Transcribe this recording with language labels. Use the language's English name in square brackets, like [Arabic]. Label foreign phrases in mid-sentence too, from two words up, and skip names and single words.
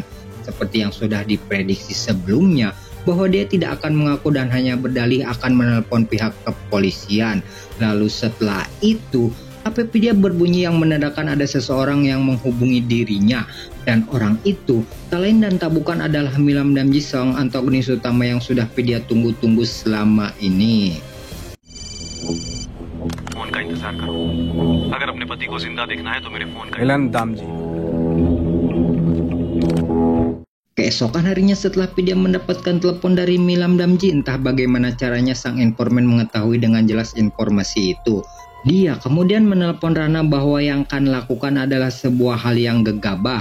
[Indonesian] Seperti yang sudah diprediksi sebelumnya, bahwa dia tidak akan mengaku dan hanya berdalih akan menelepon pihak kepolisian. Lalu setelah itu, HP Vidya berbunyi yang menandakan ada seseorang yang menghubungi dirinya. Dan orang itu tak lain dan tak bukan adalah Milam Damji, seorang antagonis utama yang sudah Vidya tunggu-tunggu selama ini. [Hindi] फोन का इंतजार करो। अगर अपने पति को जिंदा देखना है तो मेरे फोन का। मिलन दामजी। [Indonesian] Keesokan harinya setelah Vidya mendapatkan telepon dari Milam Damji, entah bagaimana caranya sang informan mengetahui dengan jelas informasi itu. Dia kemudian menelepon Rana bahwa yang Khan lakukan adalah sebuah hal yang gegabah.